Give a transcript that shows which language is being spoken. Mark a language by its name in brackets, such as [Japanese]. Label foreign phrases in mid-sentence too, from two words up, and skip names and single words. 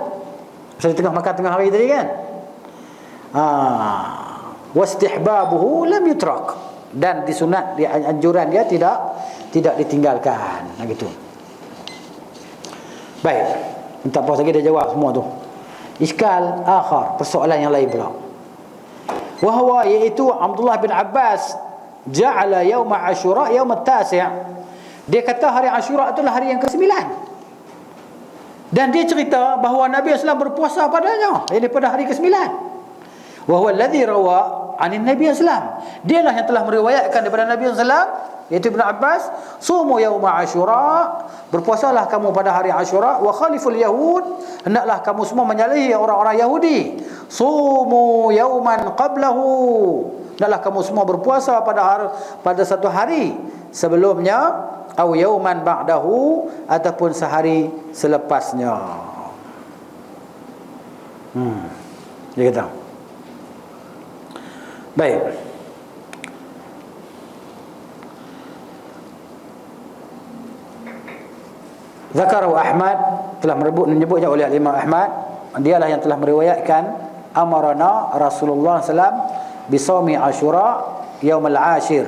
[Malay] Pasal tengah makan tengah hari tadi kan. [Arabic] واستحبابه لم يترك, [Malay] dan disunat, di anjuran dia tidak ditinggalkan. Gitu. Baik, minta puas lagi dia jawab semua tu. [Arabic] إشكال آخر, [Malay] persoalan yang lain pula. [Arabic] وهو، iaitu عبد الله بن عباس جعل يوم عاشوراء يوم التاسع'. [Malay] Dia kata hari Asyura itulah hari yang ke-9. Dan dia cerita bahawa Nabi SAW berpuasa padanya, ini pada hari ke-9. [Arabic] وهو الذي روى عن النبي ﷺ. [Malay] Dialah yang telah meriwayatkan daripada Nabi SAW, iaitu Ibn Abbas, [Arabic] صوموا يوم عاشوراء, [Malay] berpuasalah kamu pada hari Asyura, [Arabic] وخالفوا اليهود, [Malay] hendaklah kamu semua menyalahi orang-orang Yahudi. [Arabic] صوموا يوما قبله, [Malay] hendaklah kamu semua berpuasa pada satu hari sebelumnya, [Arabic] أو يوما بعده, [Malay] ataupun sehari selepasnya. Dia kata. Baik. [Arabic] ذكره أحمد, [Malay] telah menyebutnya oleh Imam Ahmad, dialah yang telah meriwayatkan [Arabic] أمرنا رسول الله ﷺ بصوم عاشوراء يوم العاشر.